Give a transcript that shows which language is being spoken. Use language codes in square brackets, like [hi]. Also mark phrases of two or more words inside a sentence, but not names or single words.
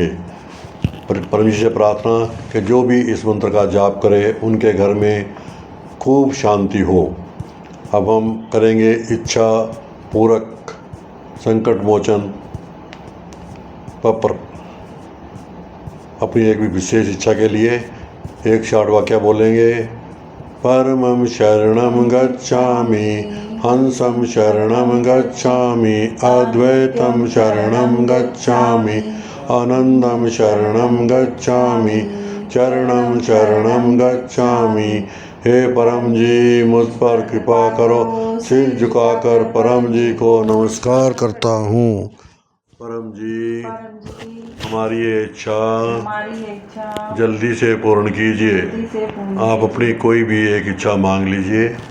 [hi] परम जी से प्रार्थना कि जो भी इस मंत्र का जाप करे उनके घर में खूब शांति हो। अब हम करेंगे इच्छा पूरक संकट मोचन पर अपनी एक भी विशेष इच्छा के लिए एक शॉर्ट वाक्य बोलेंगे। [sa] परमं शरणं गच्छामि, हंसं शरणं गच्छामि, अद्वैतं शरणं गच्छामि, आनंदं शरणं गच्छामि, चरणं शरणं गच्छामि। [hi] हे परम जी, मुझ पर कृपा करो। सिर झुकाकर परम जी को नमस्कार करता हूँ। परम जी, हमारी ये इच्छा जल्दी से पूर्ण कीजिए। आप अपनी कोई भी एक इच्छा मांग लीजिए।